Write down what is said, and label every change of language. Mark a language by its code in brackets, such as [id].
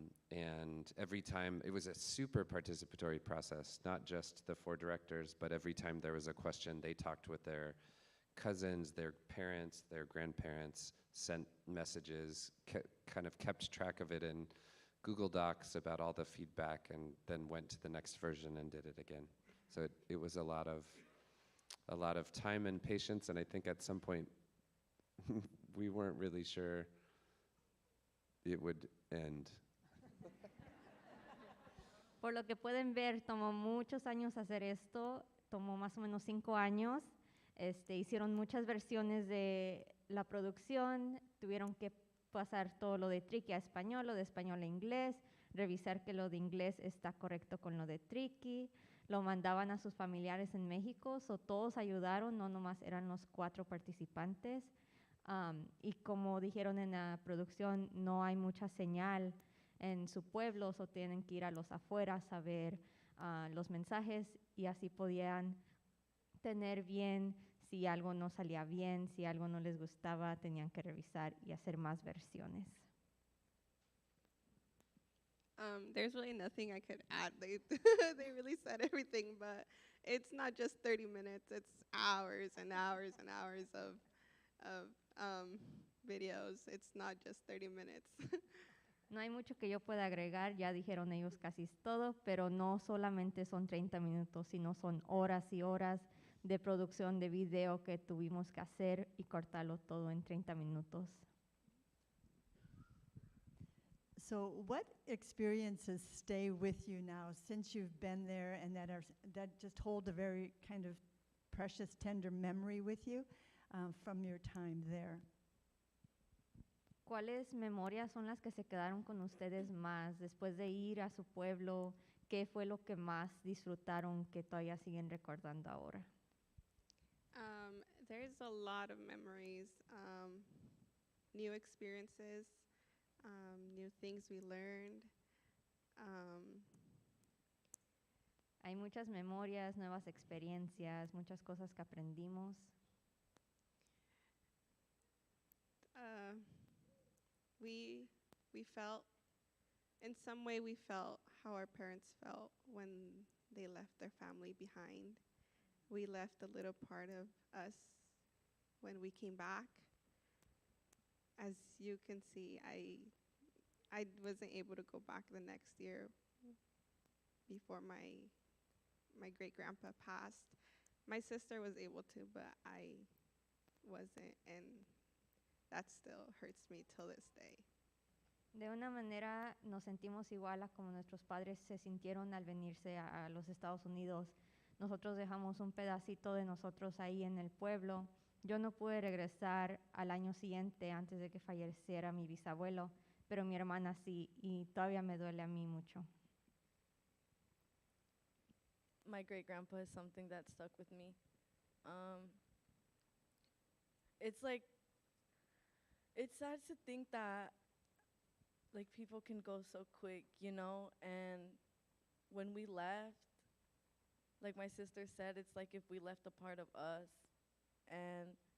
[en] And every time, it was a super participatory process, not just the 4 directors, but every time there was a question, they talked with their cousins, their parents, their grandparents, sent messages, kind of kept track of it in Google Docs about all the feedback, and then went to the next version and did it again. So it was a lot of time and patience, and I think at some point we weren't really sure it would end. [es] Por lo que pueden ver, tomó muchos años hacer esto, tomó más o menos 5 años. Hicieron muchas versiones de la producción, tuvieron que pasar todo lo de Triqui a español, lo de español a inglés, revisar que lo de inglés está correcto con lo de Triqui. Lo mandaban a sus familiares en México, todos ayudaron, no nomás eran los 4 participantes. Y como dijeron en la producción, no hay mucha señal en su pueblo, tienen que ir a los afueras a ver los mensajes, y así podían tener bien, si algo no salía bien, si algo no les gustaba, tenían que revisar y hacer más versiones. [en] There's really nothing I could add. They really said everything, but it's not just 30 minutes. It's hours and hours and hours of videos. It's not just 30 minutes. [es] No hay mucho que yo pueda agregar, ya dijeron ellos casi todo, pero no solamente son 30 minutos, sino son horas y horas de producción de video que tuvimos que hacer y cortarlo todo en 30 minutos. [en] So what experiences stay with you now since you've been there, and that just hold a very kind of precious, tender memory with you from your time there? [es] ¿Cuáles memorias son las que se quedaron con ustedes más después de ir a su pueblo? ¿Qué fue lo que más disfrutaron que todavía siguen recordando ahora? [en] There's a lot of memories, new experiences, new things we learned. [es] Hay muchas memorias, nuevas experiencias, muchas cosas que aprendimos. [en] We felt, in some way we felt how our parents felt when they left their family behind. We left a little part of us when we came back. As you can see, I wasn't able to go back the next year before my great-grandpa passed. My sister was able to, but I wasn't, and that still hurts me till this day. [es] De una manera nos sentimos igual a como nuestros padres se sintieron al venirse a los Estados Unidos. Nosotros dejamos un pedacito de nosotros ahí en el pueblo. Yo no pude regresar al año siguiente antes de que falleciera mi bisabuelo, pero mi hermana sí, y todavía me duele a mí mucho. [en] My great-grandpa is something that stuck with me. It's like, it's sad to think that like people can go so quick, you know, and when we left, like my sister said, it's like if we left a part of us, and